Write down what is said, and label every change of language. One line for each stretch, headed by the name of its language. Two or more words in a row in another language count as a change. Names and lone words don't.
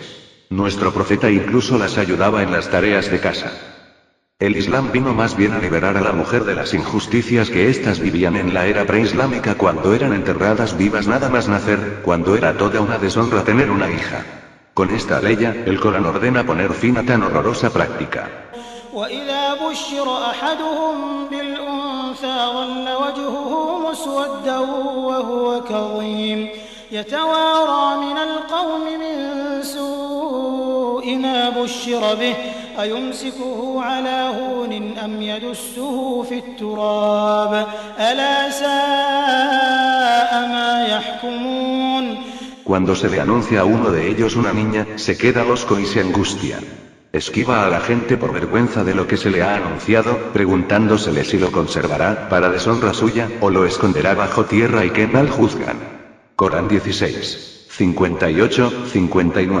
Spanish: Nuestro profeta incluso las ayudaba en las tareas de casa. El Islam vino más bien a liberar a la mujer de las injusticias que éstas vivían en la era preislámica cuando eran enterradas vivas nada más nacer, cuando era toda una deshonra tener una hija. Con esta ley, el Corán ordena poner fin a tan horrorosa práctica.
Arabic: وإذا بشر أحدهم بالأنثى ظل وجهه مسودا وهو كظيم يتوارى من القوم من سوء ما بشر به أيمسكه على هون أم يدسه في التراب ألا ساء ما يحكمون.
Spanish: Cuando se le anuncia a uno de ellos una niña, se queda hosco y se angustia. Esquiva a la gente por vergüenza de lo que se le ha anunciado, preguntándosele si lo conservará, para deshonra suya, o lo esconderá bajo tierra y qué mal juzgan. Corán 16. 58-59.